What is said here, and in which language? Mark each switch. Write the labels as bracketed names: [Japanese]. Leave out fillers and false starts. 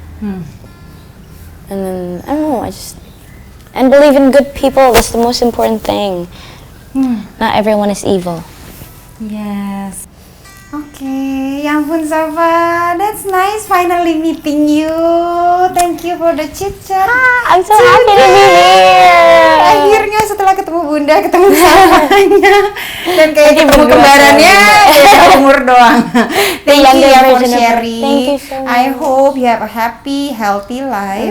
[English] And then, I don't know, and believe in good people, that's the most important thing. Not everyone is evil. Yes. [Indonesian] Oke, ya ampun [English] Safa, that's nice finally meeting you. Thank you for the chit chat. I'm so happy to be here. [Indonesian] Akhirnya setelah ketemu Bunda, ketemu Safanya, dan kayak ketemu berdua kembarannya beda umur doang. [English] Thank you younger ya for version of her. sharing. Thank you so much. I hope you have a happy, healthy life.